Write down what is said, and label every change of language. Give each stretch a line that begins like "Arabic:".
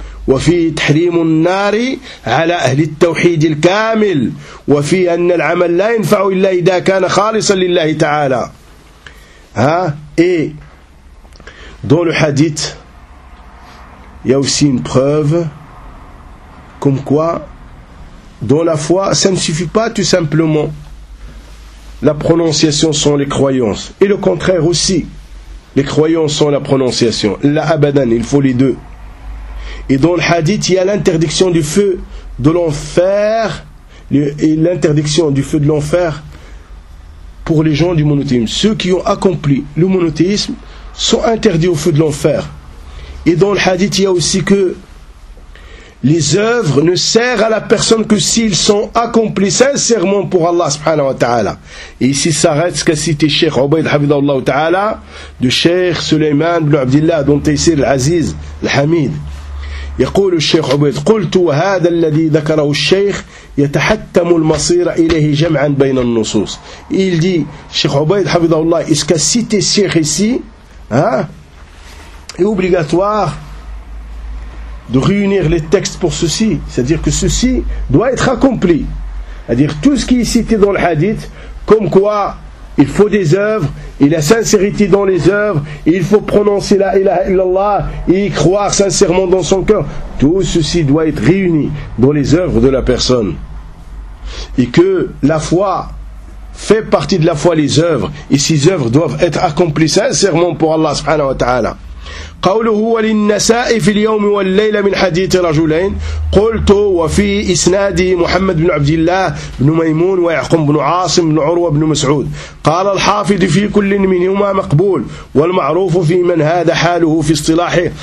Arabic: وفي تحريم النار على أهل التوحيد الكامل وفي أن العمل لا ينفع إلا إذا كان خالصا لله تعالى.
French: Dans le hadith, il y a aussi une preuve comme quoi dans la foi, ça ne suffit pas tout simplement la prononciation sans les croyances, et le contraire aussi, les croyances sans la prononciation.
Arabic: La abadan,
French: il faut les deux. Et dans le hadith, il y a l'interdiction du feu de l'enfer et l'interdiction du feu de l'enfer pour les gens du monothéisme. Ceux qui ont accompli le monothéisme sont interdits au feu de l'enfer. Et dans le hadith, il y a aussi que les œuvres ne servent à la personne que s'ils sont accomplis sincèrement pour Allah subhanahu wa ta'ala. Et ici s'arrête ce qu'a cité Cheikh Ubayd Hafidhahullah ta'ala de Cheikh Sulaiman ibn Abdillah dont Taysir al-Aziz al-Hamid.
Arabic: يقول الشيخ عبيد قلت وهذا الذي ذكره الشيخ يتحتم المصير إليه جمعا بين النصوص.
French: Il dit, الشيخ عبيد حفظه الله, est-ce que citer le Cheikh ici est obligatoire de réunir les textes pour ceci, c'est-à-dire que ceci doit être accompli, c'est-à-dire tout ce qui est cité dans le hadith, comme quoi il faut des œuvres, et la sincérité dans les œuvres, et il faut prononcer la ilaha illallah, et y croire sincèrement dans son cœur. Tout ceci doit être réuni dans les œuvres de la personne. Et que la foi fait partie de la foi, les œuvres, et ces œuvres doivent être accomplies sincèrement pour Allah subhanahu wa ta'ala.
Arabic: قوله وللنساء في اليوم والليلة من حديث رجلين قلت وفي إسناد محمد بن عبد الله بن ميمون ويعقوب بن عاصم بن عروة بن مسعود قال الحافظ في كل منهما مقبول والمعروف في من هذا حاله في اصطلاحه